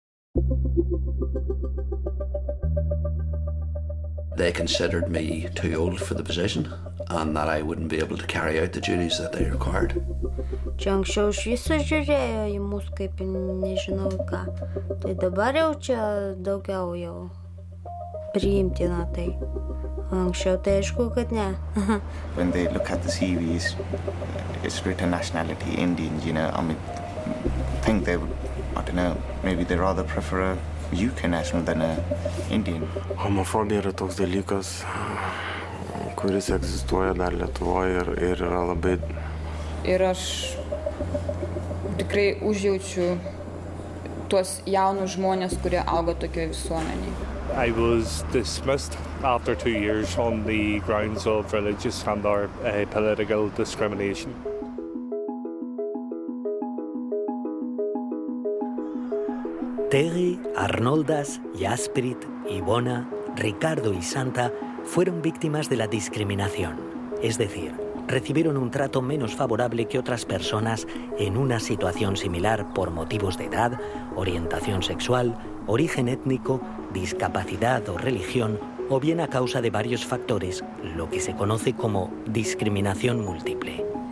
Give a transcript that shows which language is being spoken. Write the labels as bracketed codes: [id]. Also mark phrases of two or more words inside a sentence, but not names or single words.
[en] They considered me too old for the position and that I wouldn't be able to carry out the duties that they required. [lt] Čia anksčiau iš viso žiūrėjo į mus kaip nežinau ką. Tai dabar jau čia daugiau jau priimtina tai. Anksčiau tai aišku, kad ne. [en] When they look at the CVs, it's written nationality Indian, you know, I mean, I think they would, I don't know, maybe they rather prefer a UK national than a Indian. [lt] Homofobija yra toks dalykas, kuris egzistuoja dar Lietuvoje ir yra labai... Ir aš tikrai užjaučiu tuos jaunus žmonės, kurie auga tokioje visuomenėje. [en] I was dismissed after 2 years on the grounds of religious and or political discrimination. Terry, Arnoldas, Jasprit, Ivona, [es] Ricardo y Santa fueron víctimas de la discriminación, es decir, recibieron un trato menos favorable que otras personas en una situación similar por motivos de edad, orientación sexual, origen étnico, discapacidad o religión, o bien a causa de varios factores, lo que se conoce como discriminación múltiple.